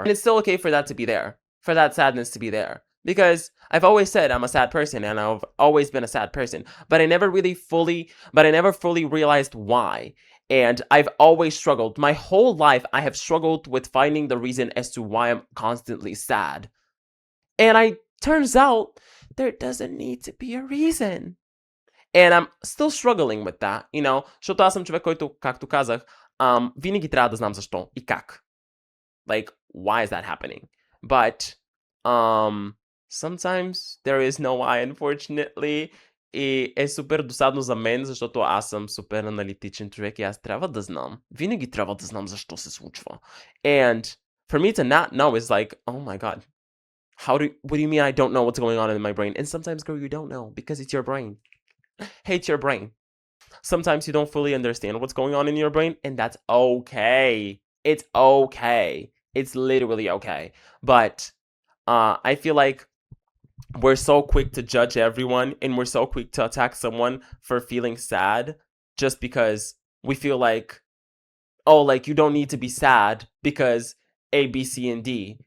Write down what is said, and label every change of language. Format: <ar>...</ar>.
<en>And it's still okay for that to be there. For that sadness to be there. Because I've always said I'm a sad person and I've always been a sad person. But I never fully realized why. And I've always struggled. My whole life, I have struggled with finding the reason as to why I'm constantly sad. And turns out, there doesn't need to be a reason. And I'm still struggling with that, you know,</en> <bg>защото аз съм човек, който, както казах, винаги трябва да знам защо и как.</bg> <en>Like, why is that happening? But, sometimes there is no why, unfortunately.</en> <bg>И е супер досадно за мен, защото аз съм супер аналитичен човек и аз трябва да знам. Винаги трябва да знам защо се случва.</bg> <en>And for me to not know is like, oh my god. What do you mean I don't know what's going on in my brain? And sometimes, girl, you don't know because it's your brain. Hate your brain. Sometimes you don't fully understand what's going on in your brain, and that's okay. It's okay. It's literally okay. But I feel like we're so quick to judge everyone, and we're so quick to attack someone for feeling sad just because we feel like, oh, like you don't need to be sad because A, B, C, and D.</en>